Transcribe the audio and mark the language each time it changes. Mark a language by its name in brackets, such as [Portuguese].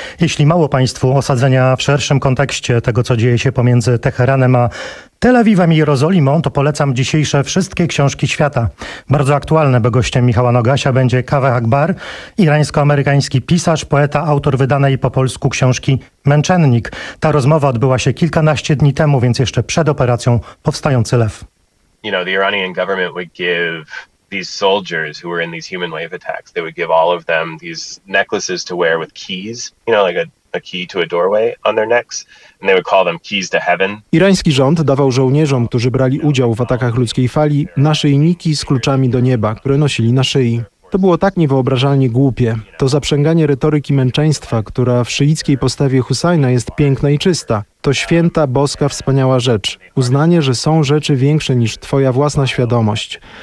[Polish] Jeśli mało Państwu osadzenia w szerszym kontekście tego, co dzieje się pomiędzy Teheranem a Tel Awiwem i Jerozolimą, to polecam dzisiejsze wszystkie książki świata. Bardzo aktualne, bo gościem Michała Nogasia będzie Kaveh Akbar, irańsko-amerykański pisarz, poeta, autor wydanej po polsku książki Męczennik. Ta rozmowa odbyła się kilkanaście dni temu, więc jeszcze przed operacją Powstający Lew. [English] You know, the Iranian government would give these soldiers who were in these human wave attacks, they would give all of them these necklaces to wear with keys, you know, like a key to a doorway on their necks, and they would call them keys to heaven. [Polish] Irański rząd dawał żołnierzom, którzy brali udział w atakach ludzkiej fali, naszyjniki z kluczami do nieba, które nosili na szyi. To było tak niewyobrażalnie głupie. To zaprzęganie retoryki męczeństwa, która w szyickiej postawie Husajna jest piękna i czysta. To święta, boska, wspaniała rzecz. Uznanie, że są rzeczy większe niż twoja własna świadomość.